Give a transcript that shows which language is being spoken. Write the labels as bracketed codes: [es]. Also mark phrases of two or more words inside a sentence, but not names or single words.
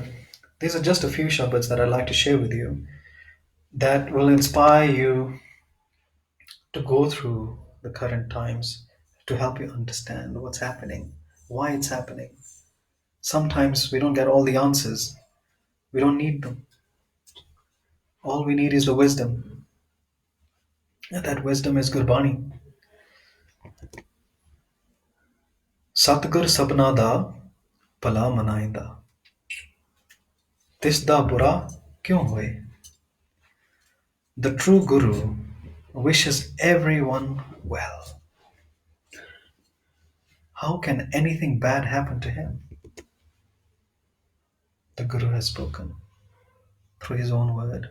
[en] These are just a few Shabads that I'd like to share with you that will inspire you to go through the current times, to help you understand what's happening, why it's happening. Sometimes we don't get all the answers. We don't need them. All we need is the wisdom. And that wisdom is Gurbani. [pa] ਸਤਿਗੁਰ ਸਭਨਾ ਦਾ ਭਲਾ ਮਨਾਇਦਾ. ਤਿਸ ਦਾ ਬੁਰਾ ਕਿਉ ਹੋਇ? [en] The true Guru wishes everyone well. How can anything bad happen to him? The Guru has spoken through his own word.